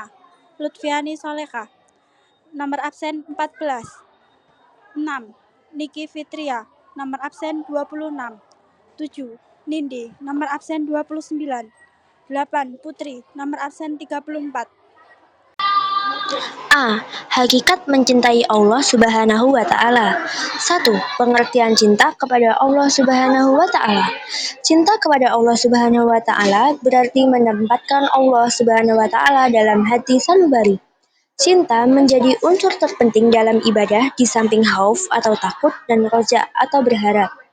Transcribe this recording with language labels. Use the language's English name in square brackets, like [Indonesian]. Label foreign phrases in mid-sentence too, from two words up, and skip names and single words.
[Indonesian] Lutfiani Soleka, nomor absen 14. 6. Niki Fitria, nomor absen 26. 7. Nindi, nomor absen 29. 8. Putri, nomor absen 34. A. Hakikat mencintai Allah [Arabic] سبحانه وتعالى. [Indonesian] 1. Pengertian cinta kepada Allah [Arabic] سبحانه وتعالى. [Indonesian] Cinta kepada Allah [Arabic] سبحانه وتعالى [Indonesian] berarti menempatkan Allah [Arabic] سبحانه وتعالى [Indonesian] dalam hati sanubari. Cinta menjadi unsur terpenting dalam ibadah di samping khauf atau takut dan roja atau berharap.